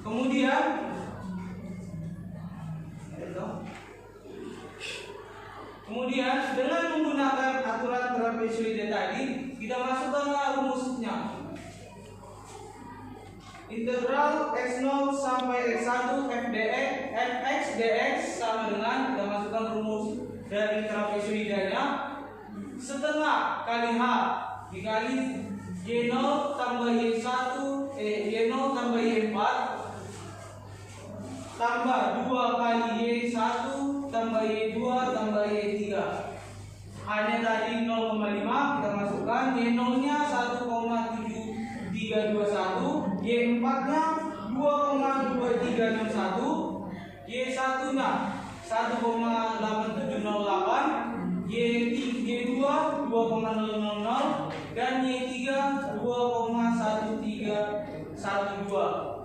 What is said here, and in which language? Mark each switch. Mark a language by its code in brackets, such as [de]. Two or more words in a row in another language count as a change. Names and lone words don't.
[id] Kemudian dengan menggunakan aturan trapezoida tadi kita masukkanlah rumusnya. Integral x0 sampai x1 fx dx sama dengan, kita masukkan rumus dari trapezoidanya, setengah kali h dikali y0 tambah y1 y0 tambah y4 tambah 2 kali y1 tambah y2 tambah y3. Hanya tadi 0,5 kita masukkan, y0 nya 1,7321, y4 nya 2,2361, y1 nya 1,8708, y2 2,000 dan y3 2,1312.